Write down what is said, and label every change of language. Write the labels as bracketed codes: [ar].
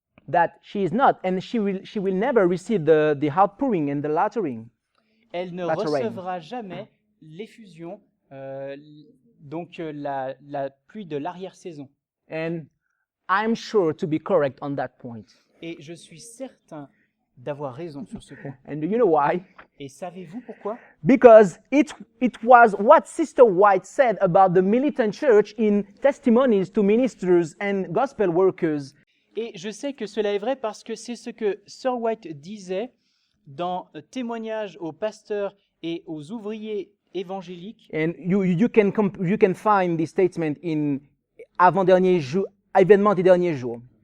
[en] that she is not, and she will never receive the outpouring and the lattering. [fr] elle ne recevra jamais l'effusion, donc la pluie de l'arrière-saison. [en] And I'm sure to be correct on that point. [fr] Et je suis certain d'avoir raison sur ce point. [en] And do you know why? [fr] Et savez-vous pourquoi? [en] Because it was what Sister White said about the militant church in Testimonies to Ministers and Gospel Workers. [fr] Et je sais que cela est vrai parce que c'est ce que Sir White disait dans Témoignages aux pasteurs et aux ouvriers évangéliques. [en] And you can find this statement in Avant-dernier jour, Événement des derniers jours.